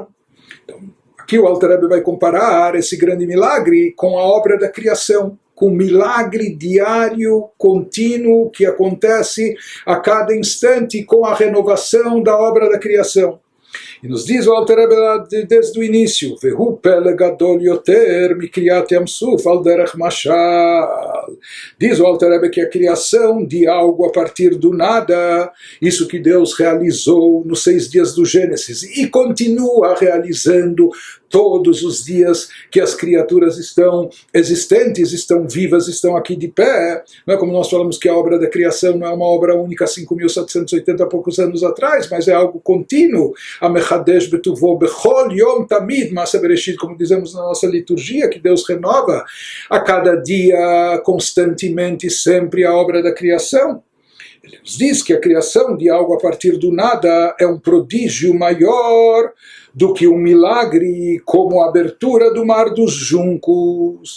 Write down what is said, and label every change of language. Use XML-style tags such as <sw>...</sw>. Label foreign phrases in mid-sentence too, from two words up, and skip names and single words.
<pt>Então, aqui o Alter Rebbe vai comparar esse grande milagre com a obra da criação, com o milagre diário, contínuo, que acontece a cada instante com a renovação da obra da criação. E nos diz o Alter Rebbe desde o início,</pt> <he>והוא פלא גדול יותר מקריעת ים סוף על דרך משל.</he> <pt>Diz o Alter Rebbe que a criação de algo a partir do nada, isso que Deus realizou nos 6 dias do Gênesis, e continua realizando todos os dias que as criaturas estão existentes, estão vivas, estão aqui de pé. Não é como nós falamos que a obra da criação não é uma obra única 5.780 poucos anos atrás, mas é algo contínuo.</pt> <he>המחדש בטובו בכל יום תמיד מעשה בראשית,</he> <pt>como dizemos na nossa liturgia, que Deus renova a cada dia, constantemente, sempre a obra da criação. Ele nos diz que a criação de algo a partir do nada é um prodígio maior do que um milagre como a abertura do mar dos juncos.</pt>